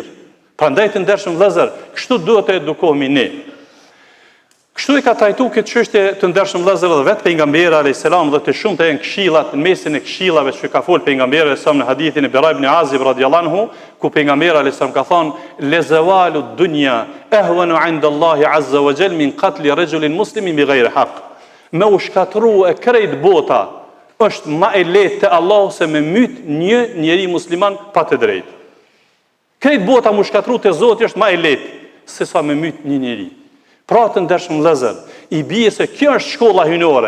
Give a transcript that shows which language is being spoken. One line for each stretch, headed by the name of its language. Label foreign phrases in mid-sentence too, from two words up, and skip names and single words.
Albanian: Prandaj të ndershëm vëllezër, kështu duhet të edukohemi ne. Kështu i ka trajtuar këtë çështje të ndershëm vëllezër dhe vetë pejgamberi
Arabic: عليه السلام
Albanian: dhe të shumta janë këshillat në mesin e këshillave që ka fol pejgamberi sa në hadithin e Bara ibn Azib
Arabic: رضي الله عنه,
Albanian: ku pejgamberi
Arabic: عليه السلام
Albanian: ka thënë
Arabic: لزوال الدنيا أهون عند الله عز وجل من قتل رجل مسلم بغير حق.
Albanian: Me u shkatru e krejt bota është ma e lehtë te Allahu se me myt një njeri musliman pa të drejtë. Krejt bota mu shkatru te Zoti është ma e lehtë se sa me myt një njeri. Pra të ndershëm vëllezër, i bie se kjo është shkolla hyjnore.